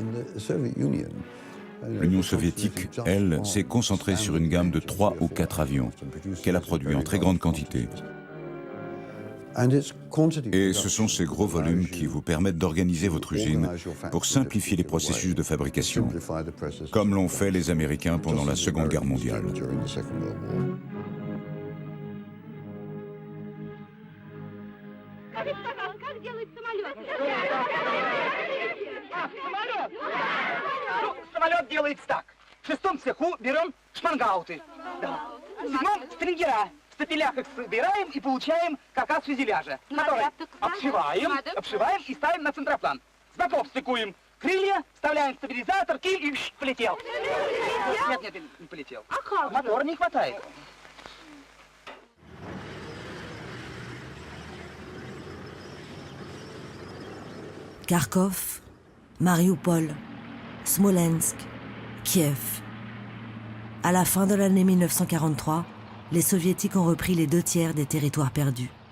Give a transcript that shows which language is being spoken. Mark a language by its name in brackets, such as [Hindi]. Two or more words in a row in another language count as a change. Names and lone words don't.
[French] L'Union soviétique, elle, s'est concentrée sur une gamme de 3 ou 4 avions, qu'elle a produits en très grande quantité. Et ce sont ces gros volumes qui vous permettent d'organiser votre usine pour simplifier les processus de fabrication, comme l'ont fait les Américains pendant la Seconde Guerre mondiale. [Russian] Самолет делается так. В 6-м цеху берем шпангауты. В 7-м стрингера. В стапелях их собираем и получаем каркас фюзеляжа, который обшиваем и ставим на центроплан. С боков стыкуем крылья, вставляем стабилизатор, киль и полетел. Нет, не полетел. А как? Мотора не хватает. [French] Kharkov, Mariupol, Smolensk, Kiev. À la fin de l'année 1943, les soviétiques ont repris les 2/3 des territoires perdus.